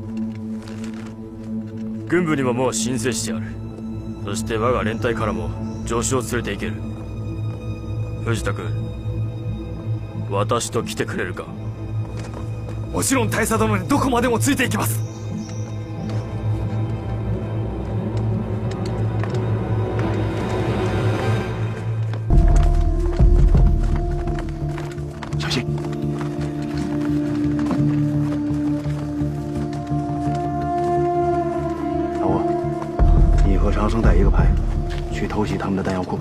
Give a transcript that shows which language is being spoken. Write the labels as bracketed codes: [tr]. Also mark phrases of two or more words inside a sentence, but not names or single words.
[ja] 軍部にももう申請してある。そして我が連隊からも助手を連れて行ける。藤田君、私と来てくれるか？もちろん大佐殿にどこまでもついていきます。 [zh] 小心。老吴，你和长生带一个排，去偷袭他们的弹药库。